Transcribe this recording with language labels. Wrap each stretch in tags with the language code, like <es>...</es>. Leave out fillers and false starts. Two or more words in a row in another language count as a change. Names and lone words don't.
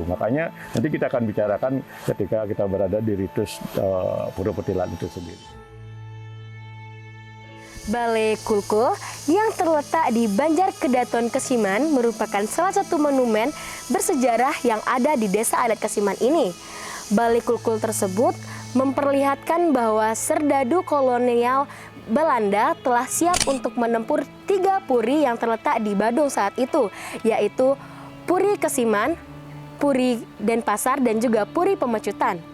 <id>Makanya nanti kita akan bicarakan ketika kita berada di ritus Pura Petilan itu sendiri. Balai Kulkul yang terletak di Banjar Kedaton Kesiman merupakan salah satu monumen bersejarah yang ada di desa adat Kesiman ini. Balai Kulkul tersebut memperlihatkan bahwa serdadu kolonial Belanda telah siap untuk menempur 3 puri yang terletak di Badung saat itu, yaitu Puri Kesiman, Puri Denpasar, dan juga Puri Pemecutan.</id>